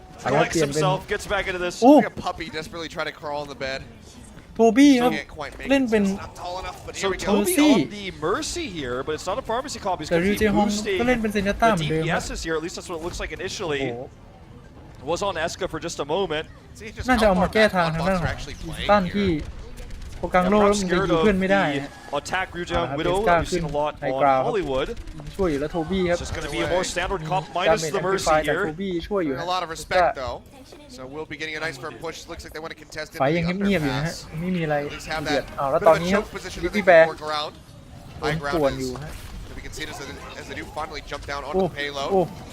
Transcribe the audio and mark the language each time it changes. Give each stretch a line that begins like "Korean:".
English: Collects himself, gets back into this. Like a puppy desperately trying to crawl in the bed.
Thai: โทบี้ครับเล่นเป็น
English: So Toby on the Mercy here, but it's not a pharmacy copy. It's going to be boosting the DPSs here. At least that's what it looks like initially. It was on Eska for just a moment.
Thai: น่าจะเอามาแก้ทางทางด้านของตั้นที่โปรกลางโลกแล้วมันจะยิงเพื่อนไม่ได้
English: Attack Ryujin Widow that we've seen a lot on Hollywood.
Thai: ช่วยอยู่แล้วโทบี้ครับ
English: It's just going to be a more standard comp minus the Mercy here.
Thai: โทบี้ช่วยอยู่
English: A lot of respect though. So we'll be getting a nice firm push. Looks like they want to contest it.
Thai: ไฟยังเงียบๆอยู่นะฮะไม่มีอะไรเดือดแล้วตอนนี้ครับพี่แบร์ปวนอยู่ฮะ
English: We can see this as they do finally jump down onto the payload.